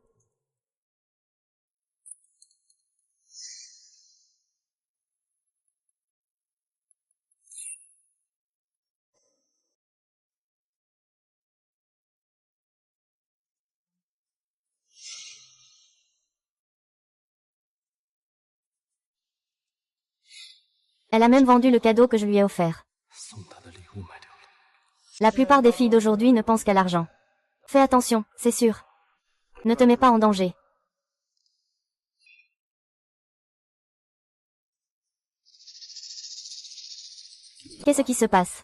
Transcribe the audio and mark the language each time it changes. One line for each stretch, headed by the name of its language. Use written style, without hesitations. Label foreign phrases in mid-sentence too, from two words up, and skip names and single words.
French: Elle a même vendu le cadeau que je lui ai offert.
Chinese: 送他的礼物卖掉了。
French: La plupart des filles d'aujourd'hui ne pensent qu'à l'argent. Fais attention, c'est sûr. Ne te mets pas en danger. Qu'est-ce qui se passe?